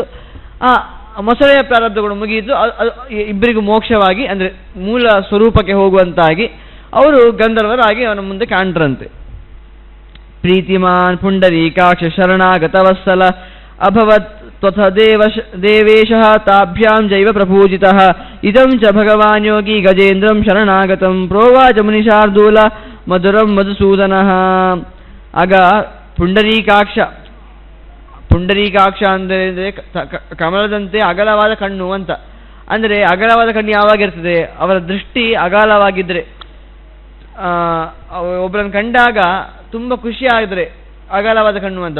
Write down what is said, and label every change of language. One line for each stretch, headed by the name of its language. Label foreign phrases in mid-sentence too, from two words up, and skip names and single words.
Kannada: ಆ ಮೊಸಳೆಯ ಪ್ರಾರಬ್ಧಗಳು ಮುಗಿಯಿತು, ಇಬ್ಬರಿಗೂ ಮೋಕ್ಷವಾಗಿ ಅಂದರೆ ಮೂಲ ಸ್ವರೂಪಕ್ಕೆ ಹೋಗುವಂತಾಗಿ ಅವರು ಗಂಧರ್ವರಾಗಿ ಅವನ ಮುಂದೆ ಕಾಣ್ರಂತೆ.
Sanskrit: ಪ್ರೀತಿಮಾನ್ ಪುಂಡರೀಕಾಕ್ಷ ಶರಣಾಗತವತ್ಸಲ ಅಭವತ್ ತ್ವಥ ದೇವೇಶಃ ತಾಭ್ಯಾಂ ಜೈವ ಪ್ರಪೂಜಿತಃ ಇದಂ ಚ ಭಗವಾನ್ ಯೋಗಿ ಗಜೇಂದ್ರಂ ಶರಣಾಗತಂ ಪ್ರೋವಾಚ ಮುನಿಶಾರ್ದೂಲ ಮಧುರಂ ಮಧುಸೂದನಃ.
Kannada: ಆಗ ಪುಂಡರೀಕಾಕ್ಷ ಅಂದರೆ ಕಮಲದಂತೆ ಅಗಲವಾದ ಕಣ್ಣು ಅಂತ. ಅಂದರೆ ಅಗಲವಾದ ಕಣ್ಣು ಯಾವಾಗಿರ್ತದೆ? ಅವರ ದೃಷ್ಟಿ ಅಗಾಲವಾಗಿದ್ದರೆ, ಒಬ್ಬರನ್ನು ಕಂಡಾಗ ತುಂಬ ಖುಷಿ ಆಗಿದ್ರೆ ಅಗಲವಾದ ಕಣ್ಣು ಅಂತ.